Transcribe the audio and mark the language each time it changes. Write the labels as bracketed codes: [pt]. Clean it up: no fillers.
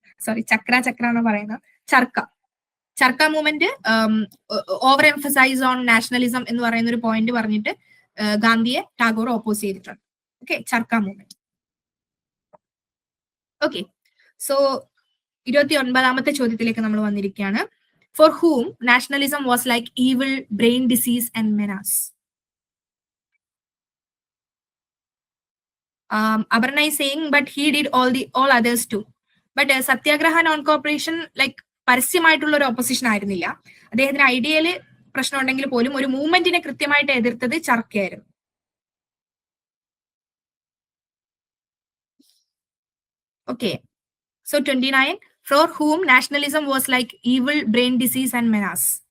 [ml] Sorry, ചക്ര എന്ന് പറയുന്നത് ചർക്ക movement [en] over emphasise on nationalism [ml] എന്ന് പറയുന്ന ഒരു പോയിന്റ് പറഞ്ഞിട്ട് ഗാന്ധിയെ ടാഗോർ ഓപ്പോസ് ചെയ്തിട്ടുണ്ട്. ഓക്കെ, ചർക്ക മൂവ്മെന്റ്. ഓക്കെ, സോ 29ാമത്തെ ചോദ്യത്തിലേക്ക് നമ്മൾ വന്നിരിക്കുകയാണ്. [en] For whom nationalism was like evil, brain disease and menace? Abarna is saying, but he did all others too. [ml] But Satyagraha [en] non cooperation like [ml] പരസ്യമായിട്ടുള്ള ഒരു ഓപ്പോസിഷൻ ആയിരുന്നില്ല. അദ്ദേഹത്തിന് ഐഡിയയില് പ്രശ്നം ഉണ്ടെങ്കിൽ പോലും ഒരു മൂവ്മെന്റിനെ കൃത്യമായിട്ട് എതിർത്തത് ചർക്കയായിരുന്നു. [en] Okay, so 29, for whom nationalism was like evil, brain disease and menace.